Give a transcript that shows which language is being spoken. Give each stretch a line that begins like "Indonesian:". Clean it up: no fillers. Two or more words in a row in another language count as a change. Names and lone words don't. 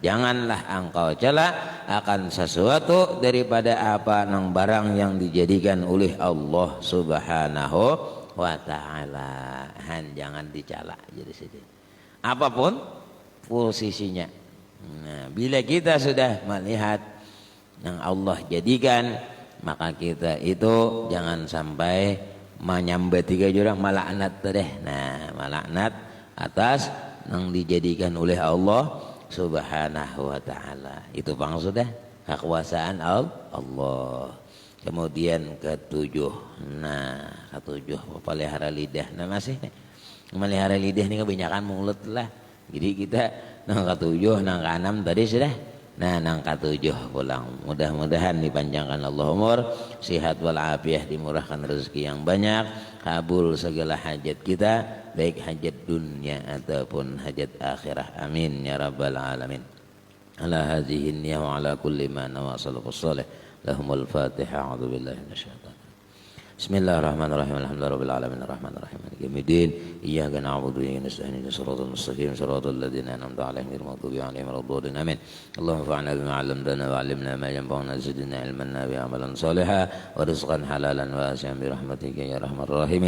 Indonesian: Janganlah engkau cela akan sesuatu daripada apa nang barang yang dijadikan oleh Allah
Arabic: سبحانه وتعالى.
Indonesian: Jangan dicela jadi sedih. Apapun posisinya. Nah, bila kita sudah melihat yang Allah jadikan, maka kita itu jangan sampai menyambat tiga jurang malaknat deh. Nah, malaknat atas yang dijadikan oleh Allah
Arabic: سبحانه وتعالى.
Indonesian: Itu maksudnya kekuasaan Allah. Kemudian ketujuh. Nah, ketujuh pelihara lidah. Nah, masih melihara lidah ini kebanyakan mulut lah. Jadi kita nang ketujuh, nang keenam tadi sudah. Nah, nang ketujuh pulang. Mudah-mudahan dipanjangkan Allah umur, sehat walafiat, dimurahkan rezeki yang banyak, kabul segala hajat kita, baik hajat dunia ataupun hajat akhirah.
Arabic: آمين يا رب العالمين. على هذه النية وعلى كل ما نوى السلف الصالح. لهم الفاتحة. أعوذ بالله من الشيطان. بسم الله الرحمن الرحيم. الحمد لله رب العالمين الرحمن الرحيم مالك يوم الدين. إياك نعبد وإياك نستعين اهدنا الصراط المستقيم صراط الذين أنعمت عليهم غير المغضوب عليهم ولا الضالين. آمين. اللهم انفعنا بما علمتنا وعلمنا ما ينفعنا زدنا علما نافعا عملا صالحا ورزقا حلالا واسعا برحمتك يا أرحم الراحمين.